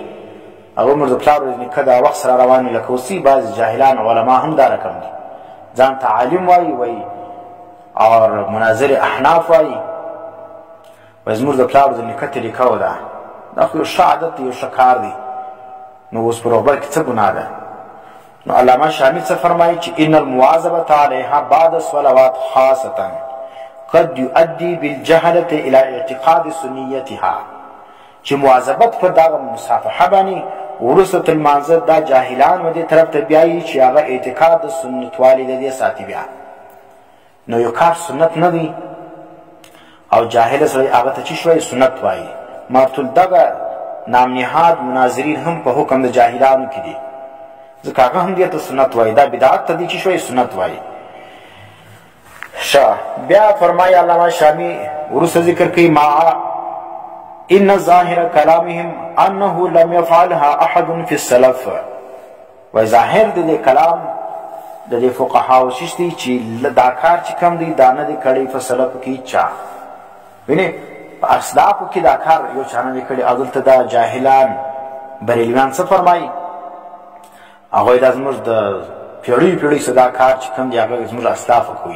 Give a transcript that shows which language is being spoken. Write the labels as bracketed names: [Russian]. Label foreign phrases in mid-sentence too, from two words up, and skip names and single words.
[Pashto] هغه عمر د پلار ورځ نیکه دا وخت سره روان وي لکه اوسي بعضې جاهلان علما هم دا رقم دي، ځان ته عالم وایي او مناظر احناف وایي زموږ د پلار ورځ نیکه طریقه و ده، دا خو یو ښه عادت دی، یو ښه کار دی. نو اوس په روغبړ کې څه ګناه ده؟ نو علامه شامی څه فرمایي چې [Arabic] ان المواظبه عليها بعد الصلوات خاصه قد يؤدي بالجهله الى اعتقاد سنيتها، [Pashto] چې مواظبت پر دغه مصافحه باندې وروسته تر لمانځه دا جاهلان و دې طرف ته بیایي چې هغه اعتقاد د سنتوالي د دې ساتي. بیا نو یو کار سنت نه دی او جاهل سړی هغه ته چې شوی سنت وایي. مارتل دغه نامنهاد مناظرین هم په حکم د جاهلانو کې دي، ځکه هغه هم دې ته سنت وایي، دا بدعت ته دی چې شوی سنت وایي. بیا فرمایي علامه شامی وروسته ذکر کوي [Arabic] مع ان ظاهر کلامهم انه لم يفعلها احد في السلف. [Pashto] و ظاهر د دې کلام د دې فقهاو ششتي چې دا کار چې کم دی دا نه دی کړی په سلف کې چا، ویني په اسلافو کې دا کار یو چا نه دی کړی. هغلته دا جاهلان بریلویان څه فرمایي؟ هغوی دا زموږ د پیړیو څه دا کار چې کم دی هغه زموږ اسلافو کوي.